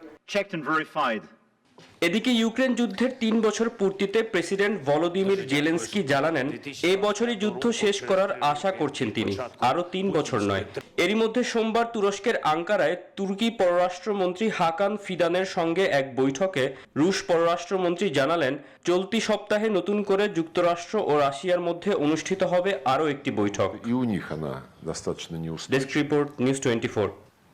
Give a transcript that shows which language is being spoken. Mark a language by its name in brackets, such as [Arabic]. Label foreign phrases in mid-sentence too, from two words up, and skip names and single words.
[Bangla] এদিকে ইউক্রেন যুদ্ধের 3 বছর পূর্তিতে প্রেসিডেন্ট ভলোদিমির জেলেনস্কি জানালেন, এই বছরই যুদ্ধ শেষ করার আশা করছেন তিনি, আরো 3 বছর নয়। এরই মধ্যে সোমবার তুরস্কের আঙ্কারায় তুর্কি পররাষ্ট্রমন্ত্রী হাকান ফিদানের সঙ্গে এক বৈঠকে রুশ পররাষ্ট্রমন্ত্রী জানালেন, চলতি সপ্তাহে নতুন করে যুক্তরাষ্ট্র ও রাশিয়ার মধ্যে অনুষ্ঠিত হবে আরও একটি বৈঠক। [Russian] И у них она достаточно неустойчива. [Bangla] ডেস্ক রিপোর্ট, নিউজ 24।